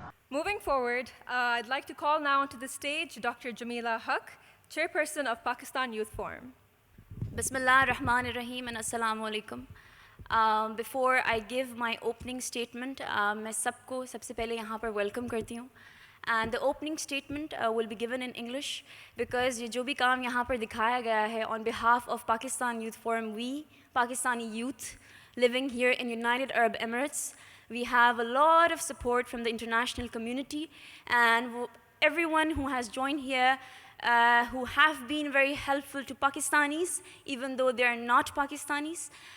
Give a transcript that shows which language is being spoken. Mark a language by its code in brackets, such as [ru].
[en] Moving forward, I'd like to call now to the stage Dr. Jamila Haq, Chairperson of Pakistan Youth Forum. Bismillah ar-Rahman ar-Rahim and Assalamu alaikum. Before I give my opening statement, [hi] मैं सबको सबसे पहले यहाँ पर welcome करती हूँ. [en] And the opening statement will be given in English because [hi] ये जो भी काम यहाँ पर दिखाया गया है [en] on behalf of Pakistan Youth Forum, we, Pakistani youth, living here in United Arab Emirates, we have a lot of support from the international community and everyone who has joined here who have been very helpful to Pakistanis, even though they are not Pakistanis.